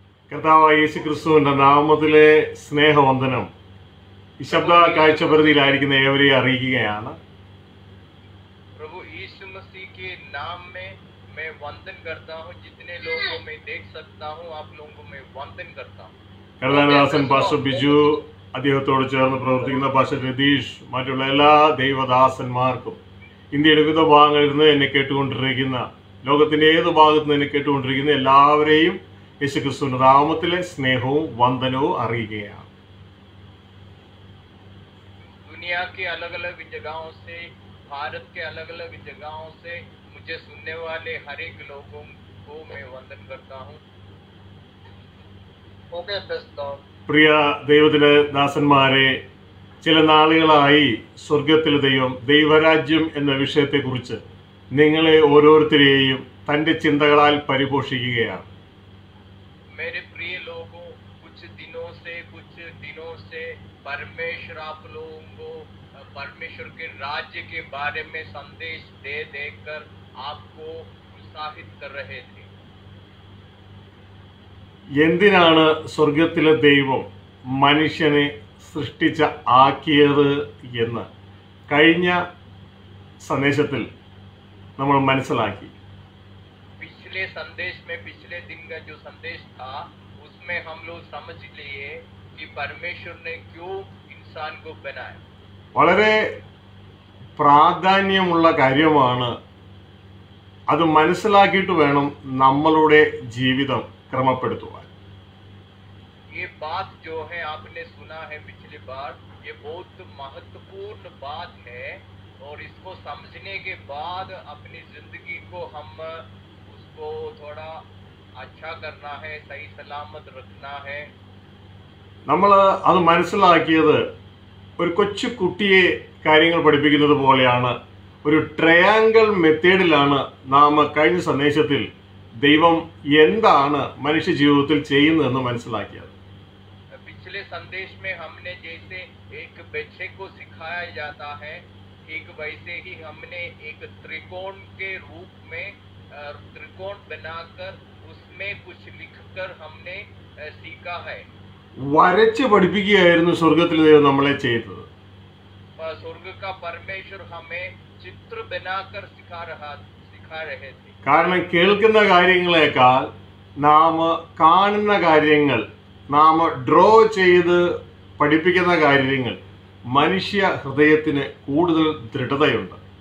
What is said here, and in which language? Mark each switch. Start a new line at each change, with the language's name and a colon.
Malayalam: കർത്താവായ യേശുക്രിസ്തുവിന്റെ നാമത്തിലെ സ്നേഹവന്ദനം ഈ ശബ്ദ കാഴ്ചപരിധിയിലായിരിക്കുന്ന ഏവരെയും അറിയിക്കുകയാണ്.
Hindi: प्रभु यीशु मसीह के नाम में मैं वंदन करता हूं. जितने लोगों को मैं देख सकता हूं, आप लोगों को मैं वंदन करता हूं.
Malayalam: കർത്താദാസൻ പാസ്റ്റർ ബിജു, അദ്ദേഹത്തോട് ചേർന്ന് പ്രവർത്തിക്കുന്ന പാസ്റ്റർ രതീഷ്, മറ്റുള്ള എല്ലാ ദൈവദാസന്മാർക്കും, ഇന്ത്യയുടെ വിവിധ ഭാഗങ്ങളിൽ നിന്ന് എന്നെ കേട്ടുകൊണ്ടിരിക്കുന്ന, ലോകത്തിന്റെ ഏത് ഭാഗത്ത് നിന്ന് എന്നെ കേട്ടുകൊണ്ടിരിക്കുന്ന എല്ലാവരെയും യേശുക്രിസ്തുവിന്റെ നാമത്തിലെ സ്നേഹവും വന്ദനവും അറിയിക്കുകയാണ്.
Hindi: दुनिया के अलग अलग जगहों से, भारत के अलग अलग जगहों से मुझे सुनने वाले हर एक लोगों को मैं वंदन करता हूं. ओके दोस्तों,
Malayalam: പ്രിയ ദൈവത്തിലെ ദാസന്മാരെ, ചില നാളുകളായി സ്വർഗത്തിലെ ദൈവം, ദൈവരാജ്യം എന്ന വിഷയത്തെക്കുറിച്ച് നിങ്ങളെ ഓരോരുത്തരെയും തൻ്റെ ചിന്തകളാൽ പരിപോഷിക്കുകയാണ്.
Hindi: मेरे प्रिय लोगों, कुछ दिनों से परमेश्वर आप लोगों को परमेश्वर के राज्य के बारे में संदेश दे देकर आपको उत्साहित कर रहे थे.
Malayalam: എന്തിനാണ് സ്വർഗത്തിലെ ദൈവം മനുഷ്യനെ ആക്കിയത് എന്ന് കഴിഞ്ഞ സന്ദേശത്തിൽ നമ്മൾ മനസ്സിലാക്കി.
Hindi: पिछले संदेश में, पिछले दिन का जो संदेश था, उसमें हम लोग समझ लिए कि परमेश्वर ने क्यों इंसान को बनाया.
Malayalam: വളരെ പ്രാധാന്യമുള്ള കാര്യമാണ്. അത് മനസ്സിലാക്കിയിട്ട് വേണം നമ്മളുടെ ജീവിതം ക്രമപ്പെടുത്തുവാൻ.
Hindi: ये बात जो है आपने सुना है पिछली बार, ये बहुत महत्वपूर्ण बात है और इसको समझने के बाद अपनी जिंदगी को हम उसको थोड़ा अच्छा करना है, सही सलामत रखना है.
Malayalam: നമ്മൾ അത് മനസ്സിലാക്കിയത് ഒരു കൊച്ചു കുട്ടിയെ കാര്യങ്ങൾ പഠിപ്പിക്കുന്നത് പോലെയാണ്. ഒരു ട്രയാങ്കിൾ മെത്തേഡിലാണ് നാം കഴിഞ്ഞ സന്ദേശത്തിൽ ദൈവം എന്താണ് മനുഷ്യ ജീവിതത്തിൽ ചെയ്യുന്നതെന്ന് മനസ്സിലാക്കിയത്.
Hindi: पिछले संदेश में हमने जैसे एक बच्चे को सिखाया जाता है, ठीक वैसे ही हमने एक त्रिकोण के रूप में त्रिकोण बनाकर उसमें कुछ लिखकर हमने सीखा है.
Malayalam: വരച്ച് പഠിപ്പിക്കുകയായിരുന്നു സ്വർഗത്തിലെ ദൈവം നമ്മളെ ചെയ്തത്.
Hindi: स्वर्ग का परमेश्वर हमें चित्र बनाकर सिखा रहे थे.
Malayalam: കാരണം കേൾക്കുന്ന കാര്യങ്ങളെക്കാൾ നാം കാണുന്ന കാര്യങ്ങൾ, നാം ഡ്രോ ചെയ്ത് പഠിപ്പിക്കുന്ന കാര്യങ്ങൾ മനുഷ്യ ഹൃദയത്തിന് കൂടുതൽ ദൃഢതയുണ്ട്.